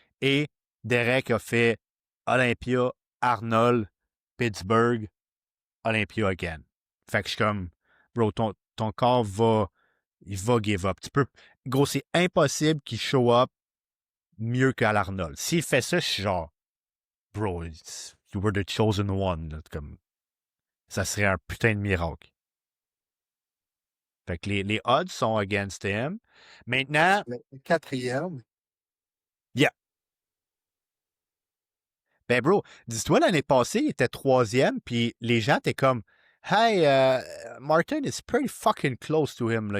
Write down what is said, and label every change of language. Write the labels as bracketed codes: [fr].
[fr] Et Derek a fait Olympia, Arnold, Pittsburgh, Olympia again. Fait que je suis comme, bro, ton corps il va give up. Gros, c'est impossible qu'il show up mieux qu'à l'Arnold. S'il fait ça, je suis genre, bro, [en] you were the chosen one. [fr] Là, comme, ça serait un putain de miracle. Fait que les odds sont [en] against him. [fr] Maintenant, Le quatrième. [en] yeah. [fr] Ben, bro, dis-toi, l'année passée, il était troisième, puis les gens étaient comme, hey, [en] Martin is pretty fucking close to him. [fr] Là.